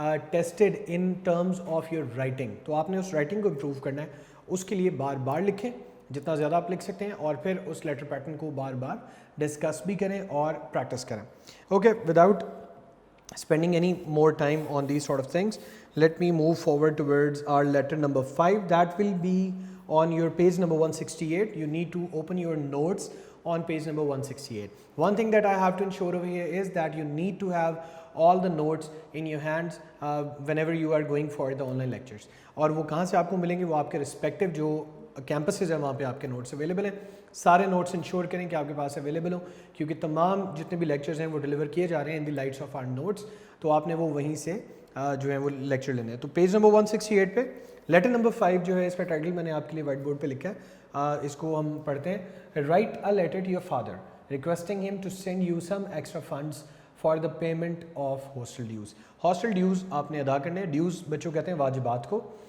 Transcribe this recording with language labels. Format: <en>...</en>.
<ur>Tested in terms of your writing. تو آپ نے اس رائٹنگ کو امپروو کرنا ہے، اس کے لیے بار بار لکھیں جتنا زیادہ آپ لکھ سکتے ہیں، اور پھر اس لیٹر پیٹرن کو بار بار ڈسکس بھی کریں اور پریکٹس کریں۔ Okay,</ur> <en>Without spending any more time on these sort of things, let me move forward towards our letter number 5. That will be on your page number 168. You need to open your notes on page number 168. One thing that I have to ensure over here is that you need to have all the notes in your hands whenever you are going for the online lectures.</en> <ur>اور وہ کہاں سے آپ کو ملیں گے؟ وہ آپ کے رسپیکٹیو جو کیمپسز ہیں وہاں پہ آپ کے نوٹس اویلیبل ہیں۔ سارے نوٹس انشور کریں کہ آپ کے پاس اویلیبل ہوں، کیونکہ تمام جتنے بھی لیکچرز ہیں وہ ڈیلیور کیے جا رہے ہیں</ur> <en>in the lights of our notes,</en> <ur>تو آپ نے وہ وہیں سے جو ہے وہ لیکچر لینے ہیں۔ تو پیج نمبر 168 پہ لیٹر نمبر 5 جو ہے اس کا ٹائٹل میں نے آپ کے لیے وائٹ بورڈ پہ لکھا ہے، اس کو ہم پڑھتے ہیں۔</ur> <en>Write a letter to your father requesting him to send you some extra funds for the payment of hostel dues.</en> <ur>Hostel dues آپ نے ادا کرنے ہیں، ڈیوز بچوں کہتے ہیں واجبات کو،</ur>